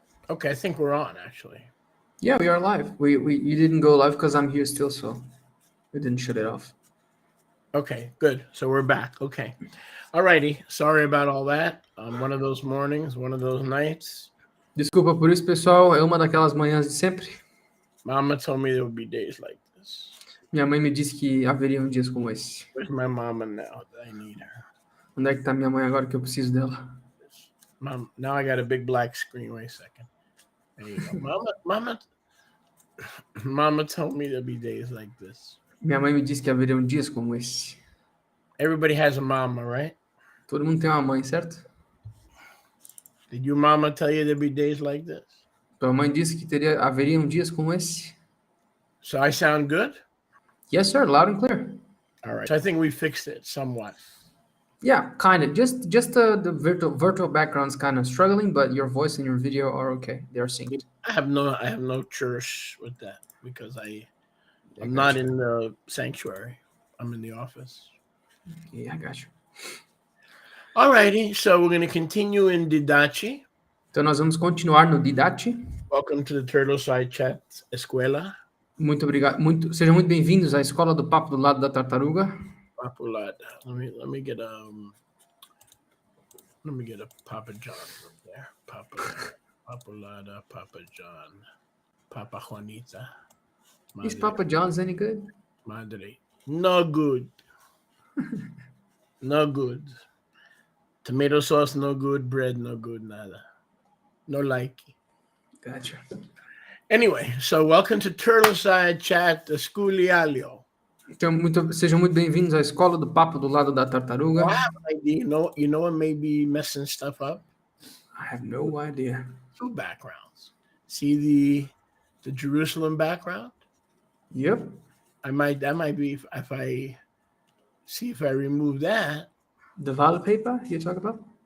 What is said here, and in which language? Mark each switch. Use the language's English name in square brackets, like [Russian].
[English] Okay, I think we're on actually. Yeah, we are live. You didn't go live because I'm here still, so we didn't shut it off. Okay, good. So we're back. Okay. Alrighty. Sorry about all that. One of those mornings, one of those nights. [Portuguese] Desculpa por isso, pessoal. É uma daquelas manhãs de sempre. [English] Mama told me there would be days like this. [Portuguese] Minha mãe me disse que haveriam dias como esse. [English] Where's my mama now? I need her. [Portuguese] Onde é que tá minha mãe agora que eu preciso dela? [English] Mom, now I got a big black screen. Wait a second. There you go. Mama told me there'd be days like this. [Portuguese] Minha mãe me disse que haveriam dias como esse. [English] Everybody has a mama, right? [Portuguese] Todo mundo tem uma mãe, certo? [English] Did your mama tell you there'd be days like this? [Portuguese] Tua mãe disse que haveriam dias como esse. [English] So I sound good? Yes, sir. Loud and clear. All right. So I think we fixed it somewhat. Yeah, kind of. Just the virtual background's kind of struggling, but your voice and your video are okay. They are synced. I have no church with that because I I'm not you. in the sanctuary. I'm in the office. Yeah, I got you. Alrighty, so we're going to continue in Didache. [Portuguese] Então, nós vamos continuar no Didate. [English] Welcome to the Turtleside Chat Escuela. [Portuguese] Muito obrigado. Sejam muito bem-vindos à Escola do Papo do Lado da Tartaruga. Papulada. [English] Let me get a Papa John up there. Papulada, Papa John, Papa Juanita. Is Papa John's any good? Madre. No good. No good. Tomato sauce, no good. Bread, no good. Nada. No like. Gotcha. Anyway, so welcome to Turtleside Chat Esculialio. [Portuguese] Então, sejam muito bem-vindos à Escola do Papo do Lado da Tartaruga. [English] I have an idea. You know what may be messing stuff up? I have no idea. Two backgrounds. See the Jerusalem background? Yep. That might be if I see if I remove that. The wallpaper you talk about?